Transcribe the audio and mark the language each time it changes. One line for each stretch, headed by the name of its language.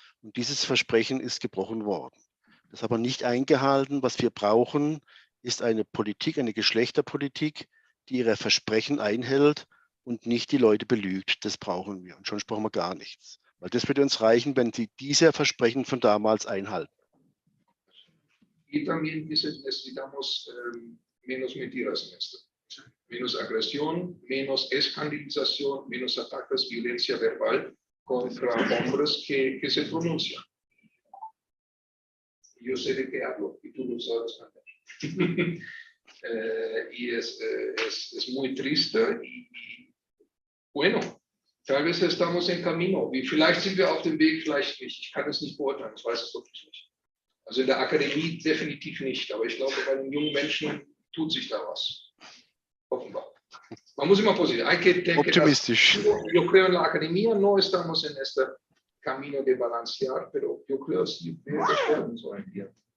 German: Und dieses Versprechen ist gebrochen worden. Das ist aber nicht eingehalten. Was wir brauchen, ist eine Politik, eine Geschlechterpolitik, die ihre Versprechen einhält und nicht die Leute belügt. Das brauchen wir. Und sonst brauchen wir gar nichts. Weil das würde uns reichen, wenn sie diese Versprechen von damals einhalten.
Spanish: Y también necesitamos menos mentiras en esto. Menos agresión, menos escandalización, menos ataques, violencia verbal contra hombres que se pronuncian. Yo sé de qué hablo y tú lo sabes también. Y es muy triste y bueno, tal vez estamos en camino.
German: Vielleicht sind wir auf dem Weg, vielleicht nicht. Ich kann es nicht beurteilen, ich weiß es wirklich nicht. Also in der Akademie definitiv nicht, aber ich glaube, bei den jungen Menschen tut sich da was. Offenbar. Man muss immer positiv.
Spanish: Hay que tener
German: Optimistisch.
Spanish: Yo creo en la academia no estamos en este camino de balancear, pero yo creo sí podemos hoy en día.